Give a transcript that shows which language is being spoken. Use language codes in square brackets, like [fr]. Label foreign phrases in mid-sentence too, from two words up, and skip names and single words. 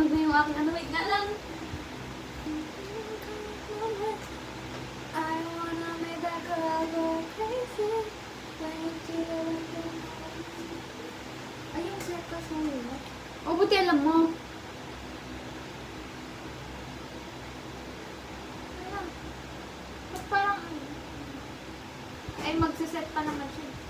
[tl] yung aking ano, wait nga lang. [en] I wanna make that girl go crazy. [tl] Ay, yung circus mo yun. O, buti alam mo. Ba't parang... Ay, magsiset pa naman siya.